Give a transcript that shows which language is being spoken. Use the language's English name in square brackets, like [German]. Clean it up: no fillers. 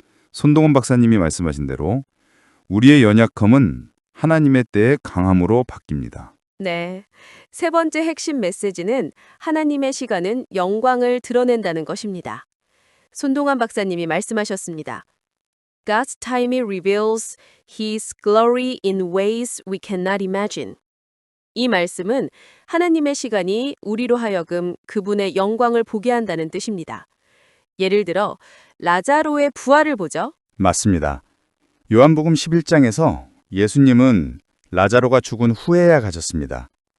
[Korean] 손동원 박사님이 말씀하신 대로 우리의 연약함은 하나님의 때의 강함으로 바뀝니다. 네. 세 번째 핵심 메시지는 하나님의 시간은 영광을 드러낸다는 것입니다. 손동환 박사님이 말씀하셨습니다. [English] God's timing reveals His glory in ways we cannot imagine. [Korean] 이 말씀은 하나님의 시간이 우리로 하여금 그분의 영광을 보게 한다는 뜻입니다. 예를 들어 라자로의 부활을 보죠. 맞습니다. 요한복음 11장에서 예수님은 라자로가 죽은 후에야 가셨습니다.